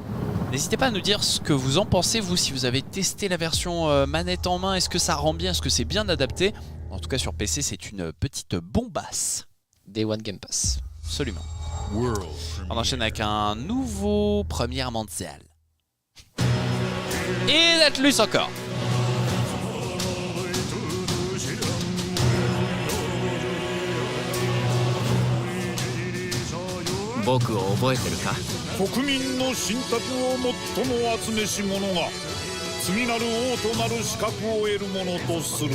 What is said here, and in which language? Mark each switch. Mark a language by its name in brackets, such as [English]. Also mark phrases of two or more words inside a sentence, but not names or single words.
[French] N'hésitez pas à nous dire ce que vous en pensez, vous, si vous avez testé la version manette en main. Est-ce que ça rend bien? Est-ce que c'est bien adapté? En tout cas, sur PC, c'est une petite bombasse. [English] Day One Game Pass. [French] Absolument. On enchaîne avec un nouveau Première mondiale. Et d'Atlus encore. [Japanese] 僕を覚えてるか？国民の信託を最も集めし者が次なる王となる資格を得るものとする。